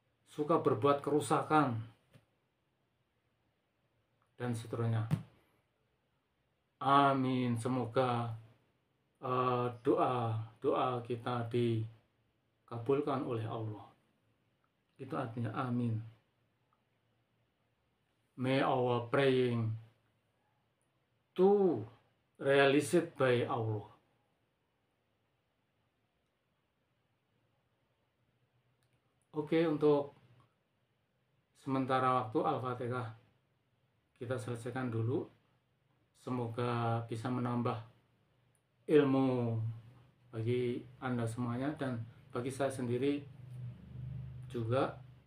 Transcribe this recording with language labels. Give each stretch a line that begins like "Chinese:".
Indonesian: Suka berbuat kerusakan dan seterusnya. Amin. Semoga doa kita dikabulkan oleh Allah. Itu artinya amin.
English: May our praying to realized by Allah.
Indonesian: Oke, untuk sementara waktu Al-Fatihah kita selesaikan dulu. Semoga bisa menambah ilmu bagi Anda semuanya, dan bagi saya sendiri juga.